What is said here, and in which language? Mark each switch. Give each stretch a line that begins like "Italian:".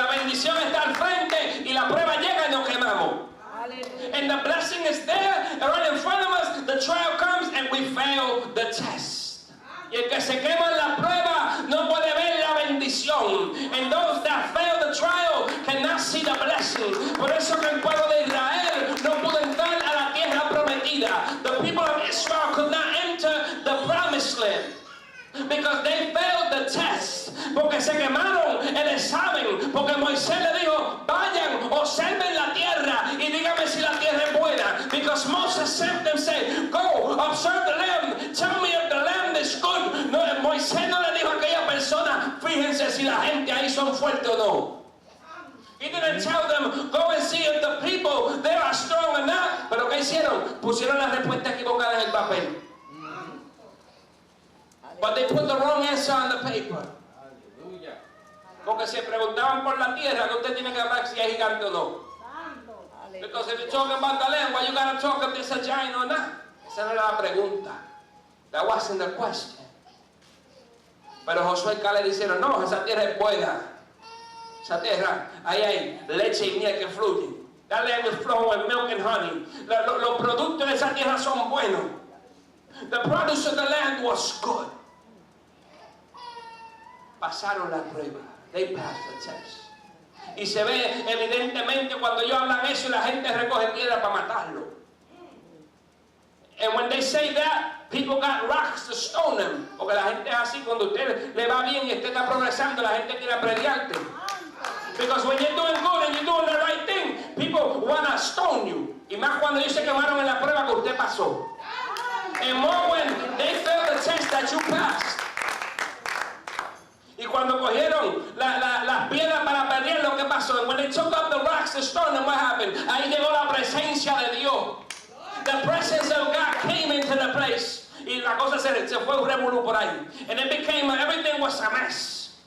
Spanish: bendición está al frente y la prueba llega y nos quemamos. Aleluya.
English: And the blessing is there, right in front of us. The trial comes and we fail the test.
Spanish: Y el que se quema en la prueba no puede ver la bendición.
English: And those that fail the trial cannot see the blessing.
Spanish: Por eso que el pueblo de Israel no pudo entrar a la tierra prometida.
English: The people of Israel could not enter the promised land. Because they failed the test.
Spanish: Porque se quemaron el examen. Porque Moisés le dijo, vayan, observen la tierra y díganme si la tierra es buena.
English: Because Moses sent them, say, go, observe the land. Tell me if the land is good.
Spanish: No, Moisés no le dijo a aquella persona, fíjense si la gente ahí son fuertes o no.
English: He didn't tell them, go and see if the people there are strong or not.
Spanish: Pero ¿qué hicieron? Pusieron la respuesta equivocada en el papel.
English: But they put the wrong answer on the paper.
Spanish: Porque se preguntaban por la tierra, que usted tiene que hablar si es gigante o no.
English: Because if you're talking about the land, why you gotta talk if it's a giant or not?
Spanish: Esa no era la pregunta.
English: That wasn't the question.
Spanish: Pero Josué y Caleb dijeron, no, esa tierra es buena. Esa tierra, ahí hay leche y miel que fluyen.
English: That land is flowing with milk and honey.
Spanish: Los productos de esa tierra son buenos.
English: The produce of the land was good.
Spanish: Pasaron la prueba.
English: They passed the test.
Spanish: Y se ve evidentemente cuando ellos hablan eso y la gente recoge piedra para matarlo.
English: And when they say that, people got rocks to stone them.
Spanish: Porque la gente es así, cuando usted le va bien y usted está progresando, la gente quiere aprediarte.
English: Because when you're doing good and you're doing the right thing, people want to stone you.
Spanish: Y más cuando ellos se quemaron en la prueba que usted pasó.
English: And more when they failed the test that you passed.
Spanish: Y cuando cogieron las piedras para pelear, lo que pasó.
English: And when they took up the rocks to stone them, what happened?
Spanish: Ahí llegó la presencia de Dios.
English: The presence of God came into the place.
Spanish: Y la cosa se fue un revolú por ahí.
English: And it became, everything was a mess.